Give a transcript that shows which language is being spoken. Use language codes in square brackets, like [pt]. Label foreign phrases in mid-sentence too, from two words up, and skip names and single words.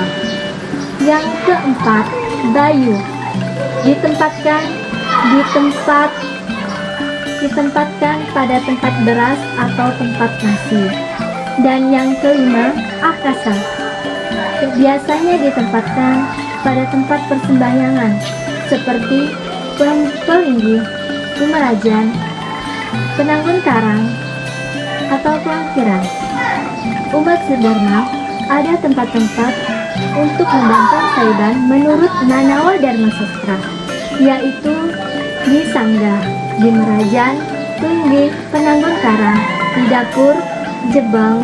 [id] Yang keempat, Bayu, ditempatkan pada tempat beras atau tempat nasi. Dan yang kelima, Akasa, biasanya ditempatkan pada tempat persembahyangan seperti pelinggih, pemerajan, penanggun karang, atau pelangkiran. Umat sedharma, ada tempat-tempat untuk membantu Saiban menurut Manawa Dharma Sastra, yaitu di Sangga, di Merajan, Pelinggih, penanggun karang, di dapur, Jebang.